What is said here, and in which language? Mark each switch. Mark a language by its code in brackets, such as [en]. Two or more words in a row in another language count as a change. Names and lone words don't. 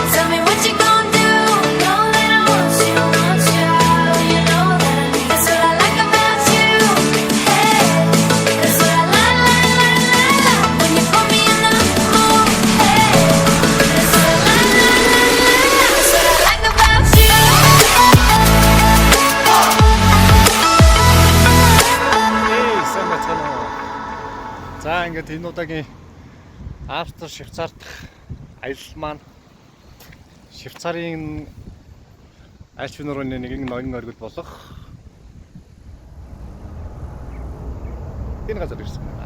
[en] Tell me what you gonna do. Know that I want you, you know that I need. That's what I like about you. Hey, that's what I like. When you put me in the mood. Hey, that's what I like. That's what I like about you. [mn] Сайн байна уу? За ингээд энэ удаагийн Австри Швейцарт аялал маань Швейцарын Альпийн нуурын нэгэн ноён оргил болох энэ газар ирсэн байна.